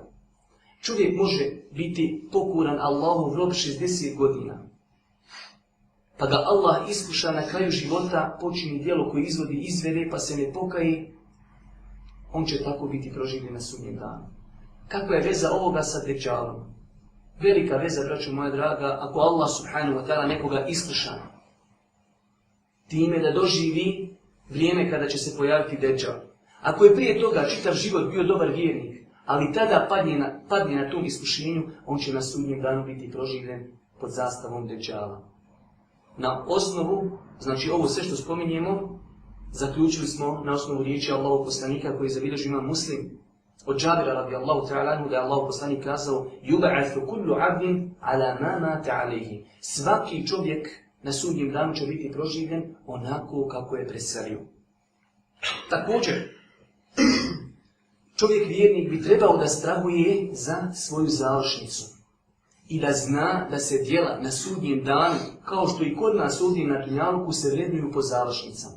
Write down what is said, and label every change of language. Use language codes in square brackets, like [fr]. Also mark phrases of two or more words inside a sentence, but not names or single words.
[bs] Čovjek može biti pokoran Allahov rob 60 godina. Pa ga Allah iskuša na kraju života, počini djelo koje izvede pa se ne pokaje, on će tako biti proživljen na sudnjem danu. Kakva je veza ovoga sa Dejjalom? Velika veza, braćo moja draga, ako Allah [ar] سبحانه وتعالى [bs] nekoga iskuša time da doživi vrijeme kada će se pojaviti Dejjal. Ako je prije toga čitav život bio dobar vjernik, ali tada padne na tom iskušenju, on će na sudnjem danu biti proživljen pod zastavom Dejjala. Na osnovu, znači ovo sve što spominjemo, zaključili smo na osnovu riječi Allahov poslanika koji zabilježio Imam Muslim od Džabira [ar] رضي الله تعالى عنه [bs] da je Allahov poslanik kazao: [ar] "يبعث كل عبد على ما مات عليه." [bs] Svaki čovjek na sudnjem danu će biti proživljen onako kako je preselio. Također, čovjek vjernik bi trebao da strahuje za svoju završnicu i da zna da se djela na sudnjem danu, kao što i kod nas ovdje na dunjaluku, se vrednuju po završnicama.